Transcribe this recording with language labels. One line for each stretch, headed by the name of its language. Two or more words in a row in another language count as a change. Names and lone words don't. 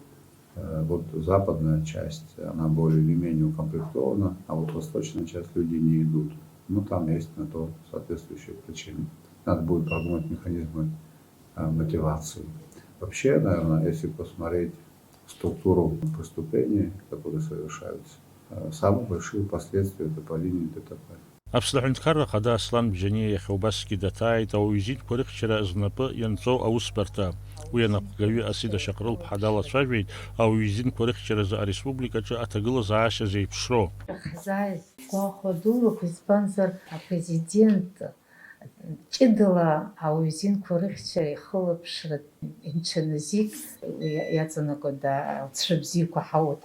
Russian: Вот западная часть, она более или менее укомплектована, а вот восточная часть люди не идут. Ну, там есть на то соответствующие причины. Надо будет продумать механизмы мотивации. Вообще, наверное, если посмотреть структуру преступлений, которые совершаются, самые большие последствия это по линии ДТП.
Abkhazian: Аԥсны Аҳәынҭқарра Ахада Аслан Бџьаниа иахьа убасгьы даҭааит ауаҩ-изидқәа рыхьчара знапы ианҵоу аусбарҭа. Уи анаҟәгаҩы Асида Шаҟрыл-ԥҳа далацәажәеит ауаҩ-изидқәа рыхьчаразы ареспубликаҿы аҭагылазаашьа зеиԥшроу. Избанзар апрезидент ҷыдала ауаҩ-изинқәа рыхьчара ихылаԥшра инҽаназик иаҵанакуа алҵшәа бзиақәа ҳауит.